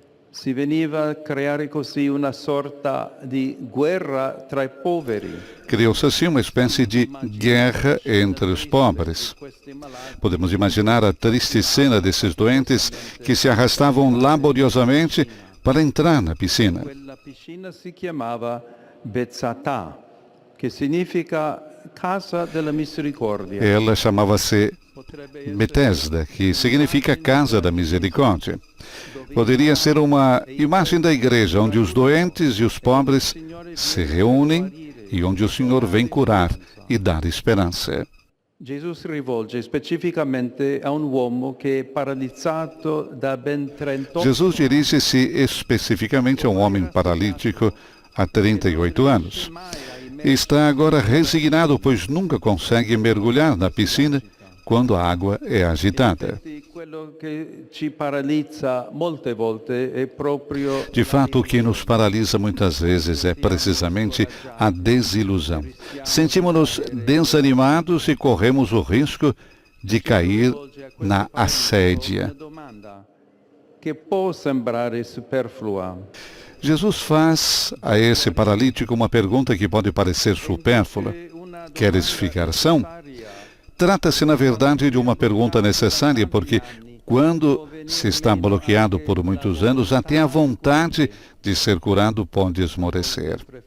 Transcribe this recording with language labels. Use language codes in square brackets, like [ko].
[it] Si veniva a creare così una sorta di guerra tra i poveri. [pt] Criou-se assim uma espécie de guerra entre os pobres. Podemos imaginar a triste cena desses doentes que se arrastavam laboriosamente para entrar na piscina. [it] Quella piscina si chiamava Bezzatà, che significa Casa della Misericordia. [pt] Ela chamava-se Betesda, que significa Casa da Misericórdia. Poderia ser uma imagem da igreja, onde os doentes e os pobres se reúnem e onde o Senhor vem curar e dar esperança. [it] Gesù si rivolge specificamente a un uomo che è paralizzato da ben 38 [pt] Jesus dirige-se especificamente a um homem paralítico há 38 anos. Está agora resignado, pois nunca consegue mergulhar na piscina quando a água é agitada. [it] Quello che ci paralizza molte volte è proprio [pt] De fato, o que nos paralisa muitas vezes é precisamente a desilusão. Sentimos-nos desanimados e corremos o risco de cair na assédia. [it] che può sembrare superflua. [pt] Jesus faz a esse paralítico uma pergunta que pode parecer supérflua. Queres ficar são? Trata-se, na verdade, de uma pergunta necessária, porque quando se está bloqueado por muitos anos, até a vontade de ser curado pode esmorecer.